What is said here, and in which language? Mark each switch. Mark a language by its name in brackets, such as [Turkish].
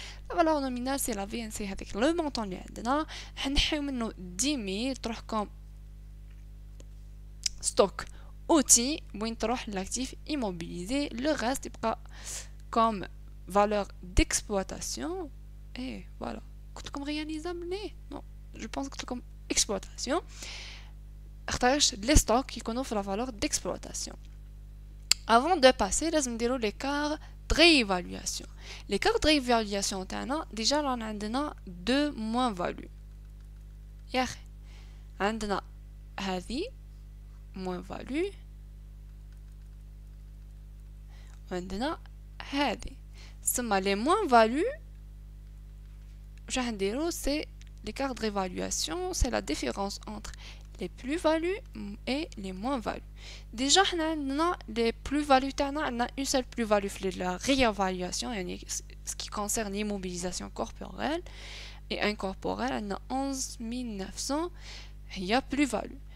[French] La valeur nominale c'est la VNC avec le montant [Arabic] اللي عندنا حنحيو منه 10,000 تروح كوم ستوك اوتي وين تروح لاكتيف immobilisé. [French] le reste يبقى comme valeur d'exploitation. et voilà [Arabic] قلت لكم [French] réalisable ليه non je pense قلت لكم exploitation اختارش لي ستوك يكونوا في la valeur d'exploitation. Avant de passer, لازم نديرو l'écart de réévaluation. L'écart de réévaluation تاعنا déjà [Arabic] رانا عندنا [French] deux moins value. [Arabic] يا اخي عندنا هذه moins value وعندنا هذه. [French] ثم les moins value [Arabic] واش راح نديرو [French] c'est l'écart de réévaluation c'est la différence entre les plus-values et les moins-values. Déjà, on a les plus-values, on a une seule plus-value pour la réévaluation, ce qui concerne l'immobilisation corporelle, et incorporelle, on a 11 900, il y a plus-value.